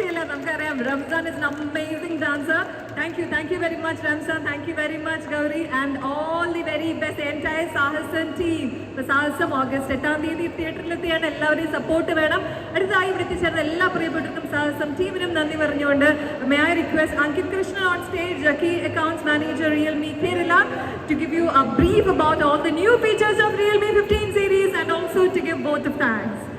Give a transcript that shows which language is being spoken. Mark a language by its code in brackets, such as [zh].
[ml] നമുക്കറിയാം [en] Ramzan is an amazing dancer. Thank you very much Ramzan. Thank you very much Gauri and all the very best entire Sahasam team. [ml] സാഹസം August 8-ാം തീയതി തിയേറ്ററിലെത്തിയാണ്. എല്ലാവരെയും support വേണം. അടുത്തതായി ഇവിടെ എത്തിച്ചേർന്ന എല്ലാ പ്രിയപ്പെട്ടവർക്കും സാഹസം ടീമിനും നന്ദി പറഞ്ഞുകൊണ്ട് [en] may I request Ankit Krishnan on stage, Key Accounts Manager Realme Kerala, to give you a brief about all the new features of Realme 15 series and also to give vote of thanks.